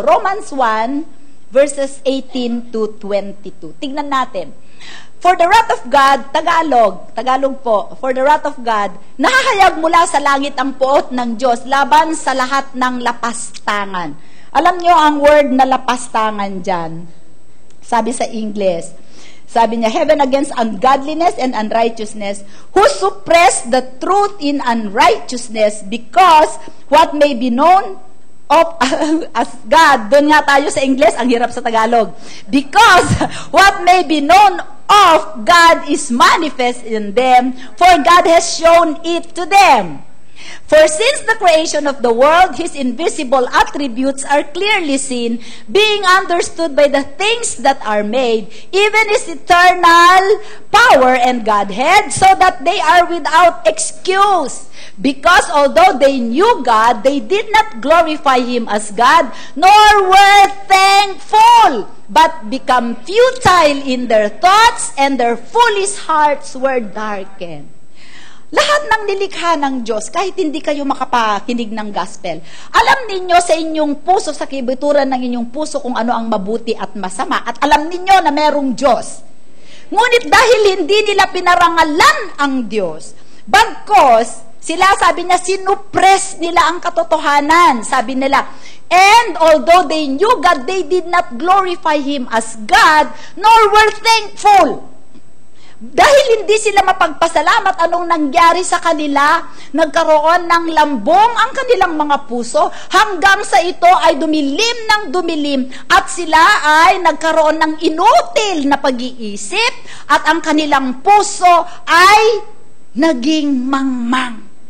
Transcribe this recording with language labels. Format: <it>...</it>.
<en>Romans 1, verses 18 to 22.</en> <tl>Tignan natin.</tl> <en>For the wrath of God,</en> <tl>Tagalog po,</tl> <en>for the wrath of God,</en> <tl>nahahayag mula sa langit ang puot ng Diyos laban sa lahat ng lapastangan. Alam nyo ang word na lapastangan dyan? Sabi sa English, sabi niya,</tl> <en>heaven against ungodliness and unrighteousness, who suppress the truth in unrighteousness, because what may be known of as God.</en> <tl>Doon nga tayo sa English, ang hirap sa Tagalog.</tl> <en>Because what may be known of God is manifest in them, for God has shown it to them. For since the creation of the world, His invisible attributes are clearly seen, being understood by the things that are made, even His eternal power and Godhead, so that they are without excuse. Because although they knew God, they did not glorify Him as God, nor were thankful, but become futile in their thoughts, and their foolish hearts were darkened.</en> <tl>Lahat ng nilikha ng Diyos, kahit hindi kayo makapakinig ng gospel, alam ninyo sa inyong puso, sa kibituran ng inyong puso kung ano ang mabuti at masama, at alam ninyo na merong Diyos. Ngunit dahil hindi nila pinarangalan ang Diyos, bagkos, sila, sabi niya, sinupress nila ang katotohanan. Sabi nila,</tl> <en>and although they knew God, they did not glorify Him as God, nor were thankful.</en> <tl>Dahil hindi sila mapagpasalamat, anong nangyari sa kanila? Nagkaroon ng lambong ang kanilang mga puso, hanggang sa ito ay dumilim ng dumilim, at sila ay nagkaroon ng inutil na pag-iisip, at ang kanilang puso ay naging mangmang.</tl>